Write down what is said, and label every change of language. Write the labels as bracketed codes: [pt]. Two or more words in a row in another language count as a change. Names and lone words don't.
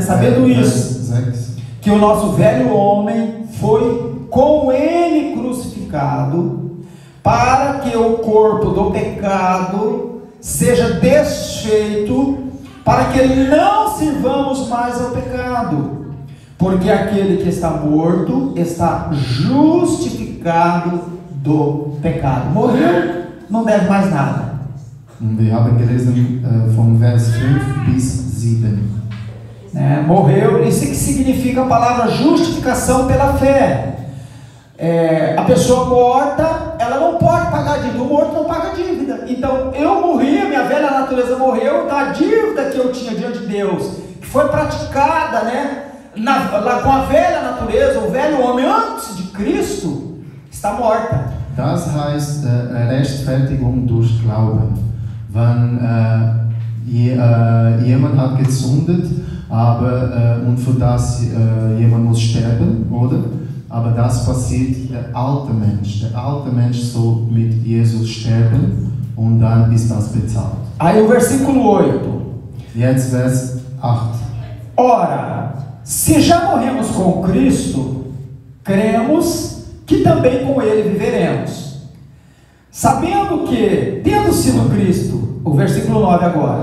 [pt] Sabendo isso, que o nosso velho homem foi com ele crucificado, para que o corpo do pecado seja desfeito, para que não sirvamos mais ao pecado, porque aquele que está morto está justificado do pecado. Morreu, não deve mais nada. [de] Wir haben gelesen vom Vers 5 bis 7. [pt] Morreu, isso que significa a palavra justificação pela fé. A pessoa morta, ela não pode pagar dívida, o morto não paga dívida. Então eu morri, a minha velha natureza morreu, a dívida que eu tinha diante de Deus, que foi praticada, né, lá com a velha natureza, o velho homem antes de Cristo, está morta. [de] Das heißt Rechtfertigung durch Glauben. Wenn jemand hat gesündet, und für das jemand muss sterben, oder? Aber das passiert der alte Mensch. Der alte Mensch soll mit Jesus sterben und dann ist das bezahlt. [pt] Aí o versículo 8. [de] Jetzt Vers 8. [pt] Ora, se já morremos com Cristo, cremos que também com Ele viveremos. Sabendo que, tendo sido Cristo, o versículo 9 agora.